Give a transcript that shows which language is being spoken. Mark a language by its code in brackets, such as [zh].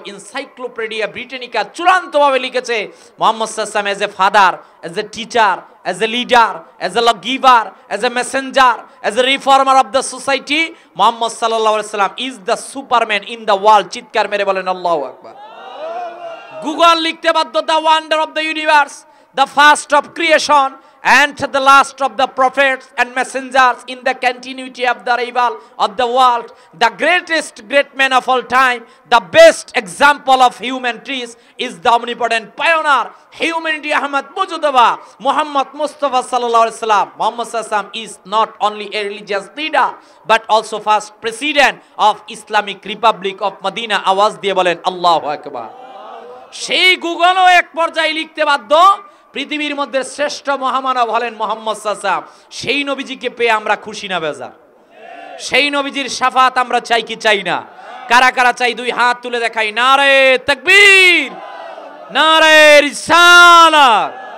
[bn] Encyclopedia Britannica চূড়ান্তভাবে লিখেছে [en] Muhammad সাল্লাল্লাহু আলাইহি ওয়াসাল্লাম as a father, as a teacher, as a leader, as a law giver, as a messenger, as a reformer of the society, Muhammad সাল্লাল্লাহু আলাইহি ওয়াসাল্লাম is the superman in the world. [bn] চিৎকার মেরে বলেন আল্লাহু আকবার। গুগল লিখতে বাধ্য, [en] The wonder of the universe, the first of creation and the last of the prophets and messengers in the continuity of the rival of the world, the greatest great man of all time, the best example of human trees is the omnipotent pioneer humanity Ahmad Mujtaba Muhammad Mustafa sallallahu alaihi wasallam. Muhammad sallam is not only a religious leader but also first president of Islamic Republic of Medina. [bn] আওয়াজ দিয়ে বলেন আল্লাহু আকবার। সেই গুগলও এক পর্যায়ে লিখতে বাধ্য পৃথিবীর মধ্যে শ্রেষ্ঠ মহামানব হলেন মুহাম্মদ সাল্লাল্লাহু আলাইহি ওয়াসাল্লাম। সেই নবীজিকে পেয়ে আমরা খুশি না বেজার? সেই নবীজির শাফাত আমরা চাই কি চাই না? কারা কারা চাই দুই হাত তুলে দেখাই। নারে তাকবীর, নারে রিসালাত।